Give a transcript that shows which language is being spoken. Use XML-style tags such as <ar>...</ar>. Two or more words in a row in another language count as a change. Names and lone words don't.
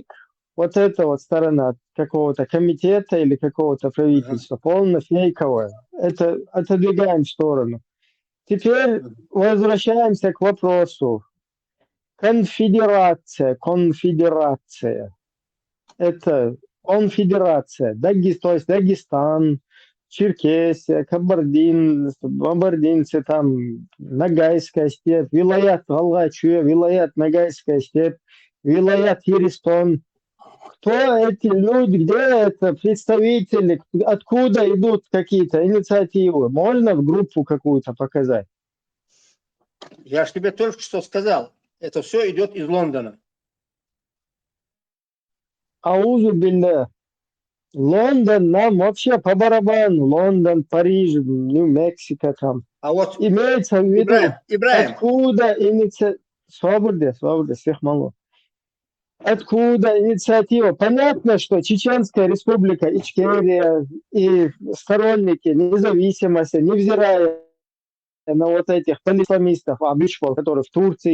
<ru>Вот эта вот сторона какого-то комитета или какого-то правительства, полно фейковая. Это отодвигаем в сторону. Теперь возвращаемся к вопросу. Конфедерация. Это конфедерация. То есть Дагестан, Черкесия, Кабардинцы, там Ногайская степь, вилаят Галгачуя, вилаят Ногайская степь, вилаят Еристон. Кто эти люди, где это представители, откуда идут какие-то инициативы? Можно в группу какую-то показать? Я же тебе только что сказал. Это все идет из Лондона.</ru> <ar>أعوذ بالله.</ar> <ru>Лондон нам вообще по барабану. Лондон, Париж, Нью-Мексико там. А вот имеется в виду, Ибраим. Откуда инициатива? Свобода, всех мало. Откуда инициатива? Понятно, что Чеченская республика, Ичкерия и сторонники независимости, невзирая на вот этих полисламистов, которые в Турции</ru>